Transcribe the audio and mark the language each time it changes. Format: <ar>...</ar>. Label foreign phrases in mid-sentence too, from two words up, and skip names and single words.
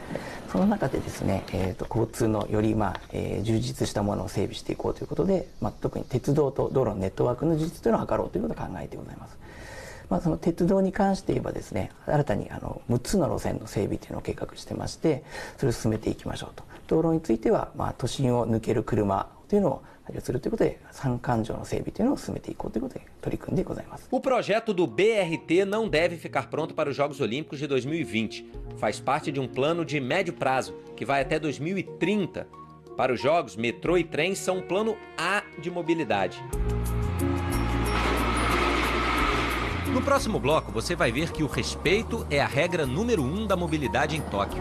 <ja>その中でですね、交通のより充実したものを整備していこうということで、特に鉄道と道路のネットワークの充実というのを図ろうということを考えてございます。その鉄道に関して言えばですね、新たに6つの路線の整備というのを計画してまして、それを進めていきましょうと。道路については、都心を抜ける車というのを配慮するということで、三環状の整備というのを進めていこうということで取り組んでございます。</ja> <pt>O projeto do BRT não deve ficar pronto para os Jogos Olímpicos de 2020. Faz parte de um plano de médio prazo, que vai até 2030. Para os Jogos, metrô e trem são um plano A de mobilidade. No próximo bloco, você vai ver que o respeito é a regra número 1 da mobilidade em Tóquio.</pt>